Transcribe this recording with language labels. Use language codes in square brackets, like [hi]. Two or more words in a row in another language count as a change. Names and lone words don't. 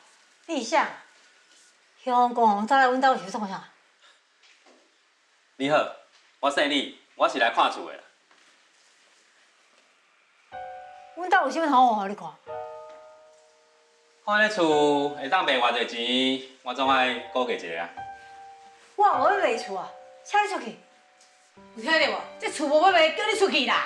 [nan] 你是啥？香港早来阮兜是创啥？你好，我姓李，我是来看厝的啦。阮兜有啥物好互你看？看这厝会当卖偌济钱，我总爱估计一下啊。我无要卖厝啊，请你出去。有听到无？这厝无要卖，叫你出去啦！